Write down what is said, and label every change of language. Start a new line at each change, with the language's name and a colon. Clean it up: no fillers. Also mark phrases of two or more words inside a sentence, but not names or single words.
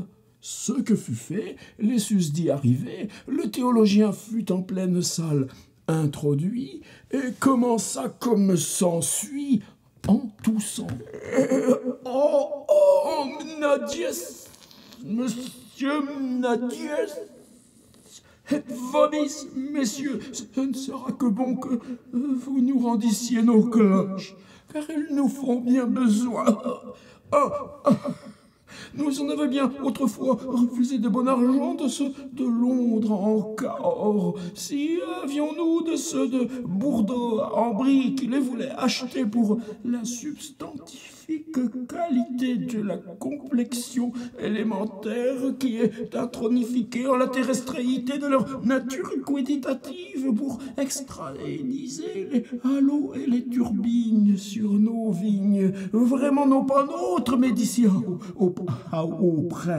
French: Ce que fut fait, les susdits arrivés, le théologien fut en pleine salle introduit et commença comme s'ensuit en toussant. Oh, Mnadies, monsieur Mnadies,
Latin: et vobis,
French: messieurs, ce ne sera que bon que vous nous rendissiez nos cloches, car elles nous font bien besoin. Nous en avions bien autrefois refusé de bon argent de ceux de Londres en Cahors. Si avions-nous de ceux de Bordeaux en Brie qui les voulaient acheter pour la substantifique qualité de la complexion élémentaire qui est intronifiquée en la terrestréité de leur nature quantitative pour extraéliser les halos et les turbines sur nos vignes, vraiment non pas nôtres, mais d'ici au près.